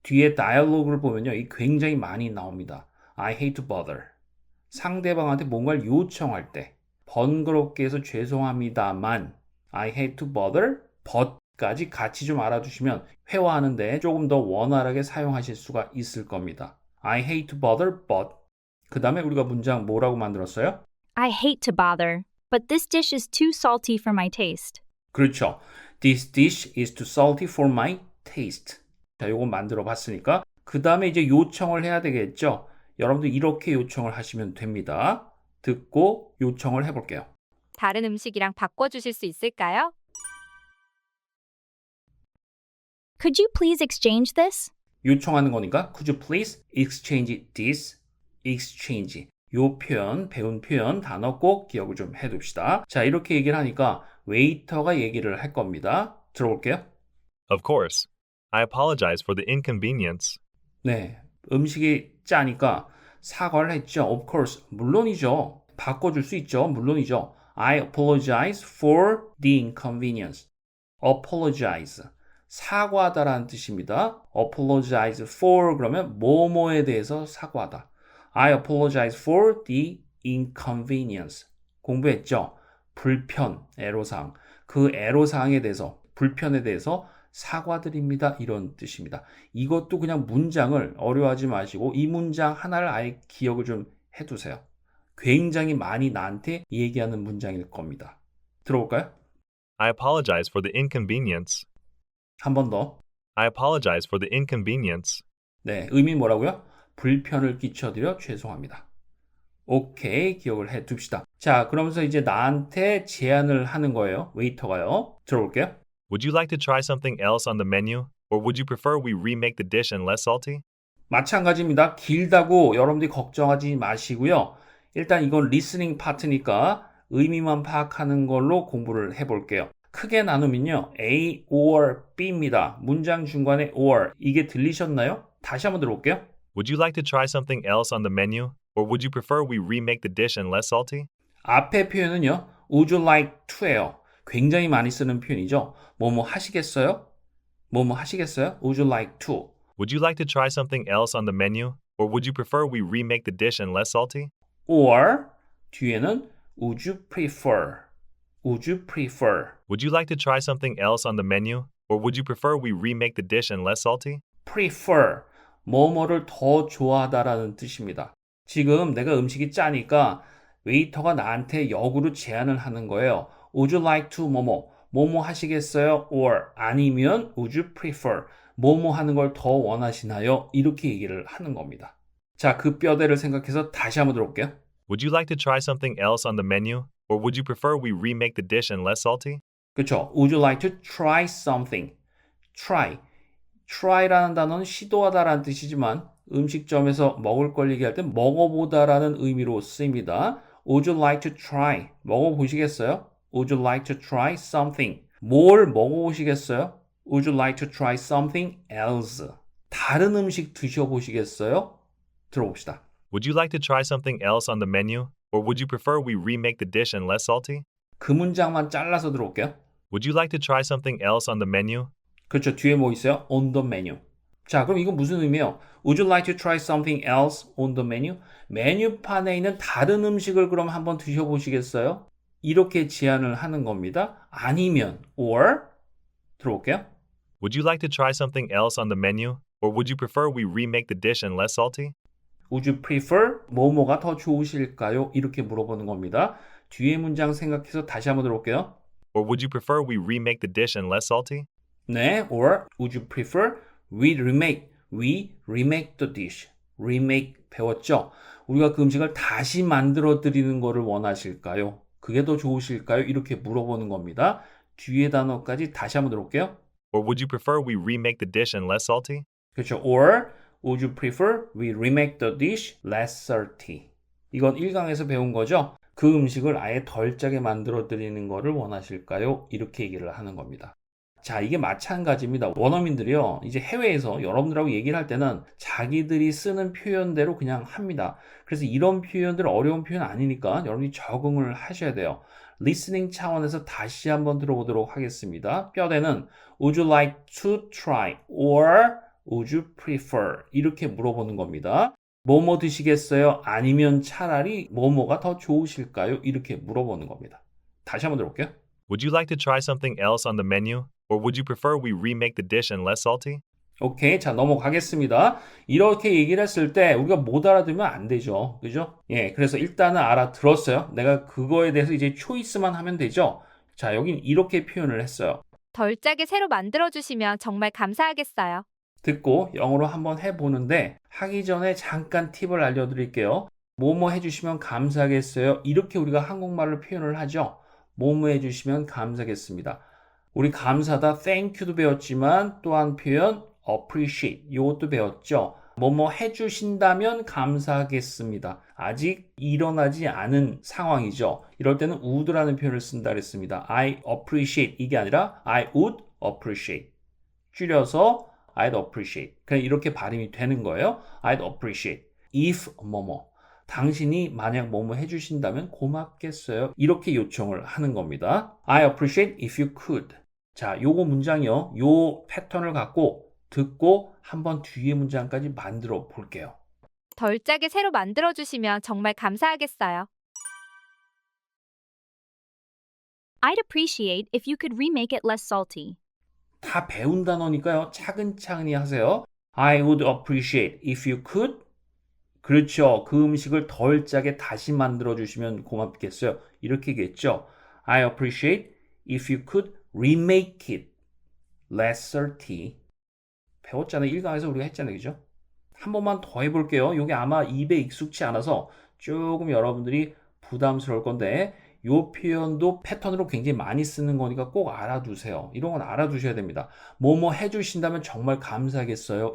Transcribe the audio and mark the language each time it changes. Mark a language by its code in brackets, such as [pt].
[ko] 뒤에 다이얼로그를 보면요. 이 굉장히 많이 나옵니다. [en] I hate to bother [ko] 상대방한테 뭔가를 요청할 때 번거롭게 해서 죄송합니다만 [en] I hate to bother but [ko] 까지 같이 좀 알아두시면 회화하는데 조금 더 원활하게 사용하실 수가 있을 겁니다. [en] I hate to bother but [ko] 그 다음에 우리가 문장 뭐라고 만들었어요? [en] I hate to bother, but this dish is too salty for my taste. [ko] 그렇죠. [en] This dish is too salty for my taste. [ko] 자, 요거 만들어 봤으니까 그 다음에 이제 요청을 해야 되겠죠. 여러분들 이렇게 요청을 하시면 됩니다. 듣고 요청을 해볼게요. 다른 음식이랑 바꿔주실 수 있을까요? [en] Could you please exchange this? [ko] 요청하는 거니까 [en] Could you please exchange this? [ko] exchange 요 표현, 배운 표현, 단어 꼭 기억을 좀 해둡시다. 자, 이렇게 얘기를 하니까 웨이터가 얘기를 할 겁니다. 들어볼게요. [en] Of course. I apologize for the inconvenience. [ko] 네, 음식이 짜니까 사과를 했죠. [en] Of course, [ko] 물론이죠. 바꿔줄 수 있죠. 물론이죠. [en] I apologize for the inconvenience. apologize. [ko] 사과하다라는 뜻입니다. apologize for 그러면 뭐뭐에 대해서 사과하다. [en] I apologize for the inconvenience. [ko] 공부했죠? 불편, 애로사항. 그 애로사항에 대해서, 불편에 대해서 사과드립니다. 이런 뜻입니다. 이것도 그냥 문장을 어려워하지 마시고 이 문장 하나를 아예 기억을 좀 해두세요. 굉장히 많이 나한테 얘기하는 문장일 겁니다. 들어볼까요? [en] I apologize for the inconvenience. [ko] 한 번 더. [en] I apologize for the inconvenience. [ko] 네, 의미 뭐라고요? 불편을 끼쳐드려 죄송합니다. 오케이, 기억을 해 둡시다. 자, 그러면서 이제 나한테 제안을 하는 거예요. 웨이터가요. 들어볼게요. [en] Would you like to try something else on the menu? Or would you prefer we remake the dish and less salty? [ko] 마찬가지입니다. 길다고 여러분들이 걱정하지 마시고요. 일단 이건 리스닝 파트니까 의미만 파악하는 걸로 공부를 해볼게요. 크게 나누면요. A or B입니다. 문장 중간에 or. 이게 들리셨나요? 다시 한번 들어볼게요. [en] Would you like to try something else on the menu? Or would you prefer we remake the dish and less salty? [ko] 앞에 표현은요. [en] Would you like to예요. [ko] 굉장히 많이 쓰는 표현이죠. 뭐뭐 하시겠어요? 뭐뭐 하시겠어요? [en] Would you like to? Would you like to try something else on the menu? Or would you prefer we remake the dish and less salty? Or [ko] 뒤에는 [en] Would you prefer? Would you prefer? Would you like to try something else on the menu? Or would you prefer we remake the dish and less salty? prefer. [ko] 뭐뭐를 더 좋아하다라는 뜻입니다. 지금 내가 음식이 짜니까 웨이터가 나한테 역으로 제안을 하는 거예요. [en] Would you like to [ko] 뭐뭐? 뭐뭐 하시겠어요? [en] Or [ko] 아니면 [en] Would you prefer? [ko] 뭐뭐 하는 걸 더 원하시나요? 이렇게 얘기를 하는 겁니다. 자, 그 뼈대를 생각해서 다시 한번 들어볼게요. [en] Would you like to try something else on the menu? Or would you prefer we remake the dish and less salty? [ko] 그렇죠. [en] Would you like to try something? Try. [ko] try라는 단어는 시도하다라는 뜻이지만 음식점에서 먹을 걸 얘기할 때 먹어보다라는 의미로 쓰입니다. [en] Would you like to try? [ko] 먹어보시겠어요? [en] Would you like to try something? [ko] 뭘 먹어보시겠어요? [en] Would you like to try something else? [ko] 다른 음식 드셔보시겠어요? 들어봅시다. [en] Would you like to try something else on the menu? Or would you prefer we remake the dish and less salty? [ko] 그 문장만 잘라서 들어볼게요. [en] Would you like to try something else on the menu? [ko] 그렇죠. 뒤에 뭐 있어요? On the menu. 자, 그럼 이건 무슨 의미예요? [en] Would you like to try something else on the menu? [ko] 메뉴판에 있는 다른 음식을 그럼 한번 드셔보시겠어요? 이렇게 제안을 하는 겁니다. 아니면 or 들어볼게요. [en] Would you like to try something else on the menu? Or would you prefer we remake the dish and less salty? Would you prefer [ko] 뭐뭐가 더 좋으실까요? 이렇게 물어보는 겁니다. 뒤에 문장 생각해서 다시 한번 들어볼게요. [en] Or would you prefer we remake the dish and less salty? [ko] 네, [en] or would you prefer we remake the dish. [ko] remake 배웠죠? 우리가 그 음식을 다시 만들어 드리는 거를 원하실까요? 그게 더 좋으실까요? 이렇게 물어보는 겁니다. 뒤에 단어까지 다시 한번 들어볼게요. [en] Or would you prefer we remake the dish and less salty? [ko] 그렇죠. [en] or would you prefer we remake the dish less salty. [ko] 이건 1강에서 배운 거죠. 그 음식을 아예 덜 짜게 만들어 드리는 거를 원하실까요? 이렇게 얘기를 하는 겁니다. 자, 이게 마찬가지입니다. 원어민들이요, 이제 해외에서 여러분들하고 얘기를 할 때는 자기들이 쓰는 표현대로 그냥 합니다. 그래서 이런 표현들 어려운 표현 아니니까 여러분이 적응을 하셔야 돼요. 리스닝 차원에서 다시 한번 들어보도록 하겠습니다. 뼈대는 [en] Would you like to try or would you prefer? [ko] 이렇게 물어보는 겁니다. 뭐뭐 드시겠어요? 아니면 차라리 뭐뭐가 더 좋으실까요? 이렇게 물어보는 겁니다. 다시 한번 들어볼게요. Would you like to try something else on the menu? Or would you prefer we remake the dish and less salty? 오케이, 자 넘어가겠습니다. 이렇게 얘기를 했을 때 우리가 못 알아들으면 안 되죠. 그죠? 예, 그래서 일단은 알아들었어요. 내가 그거에 대해서 이제 초이스만 하면 되죠. 자, 여긴 이렇게 표현을 했어요. 덜 짜게 새로 만들어주시면 정말 감사하겠어요. 듣고 영어로 한번 해보는데 하기 전에 잠깐 팁을 알려드릴게요. 뭐뭐 해주시면 감사하겠어요. 이렇게 우리가 한국말로 표현을 하죠. 뭐뭐 해주시면 감사하겠습니다. 우리 감사다 thank you도 배웠지만 또 한 표현 appreciate 이것도 배웠죠. 뭐뭐 해주신다면 감사하겠습니다. 아직 일어나지 않은 상황이죠. 이럴 때는 would라는 표현을 쓴다 그랬습니다. [en] I appreciate [ko] 이게 아니라 [en] I would appreciate. [ko] 줄여서 [en] I'd appreciate. [ko] 그냥 이렇게 발음이 되는 거예요. I'd appreciate. if 뭐뭐. 당신이 만약 뭐뭐 해주신다면 고맙겠어요. 이렇게 요청을 하는 겁니다. [en] I appreciate if you could. [ko] 자, 요거 문장이요. 요 패턴을 갖고 듣고 한번 뒤에 문장까지 만들어 볼게요. 덜 짜게 새로 만들어주시면 정말 감사하겠어요. [en] I'd appreciate if you could remake it less salty. [ko] 다 배운 단어니까요. 차근차근히 하세요. [en] I would appreciate if you could. [ko] 그렇죠. 그 음식을 덜 짜게 다시 만들어 주시면 고맙겠어요. 이렇게 얘기했죠. [en] I appreciate if you could remake it less salty. [ko] 배웠잖아요. 1강에서 우리가 했잖아요. 그죠? 한 번만 더 해볼게요. 이게 아마 입에 익숙치 않아서 조금 여러분들이 부담스러울 건데 이 표현도 패턴으로 굉장히 많이 쓰는 거니까 꼭 알아두세요. 이런 건 알아두셔야 됩니다. 뭐뭐 해주신다면 정말 감사하겠어요.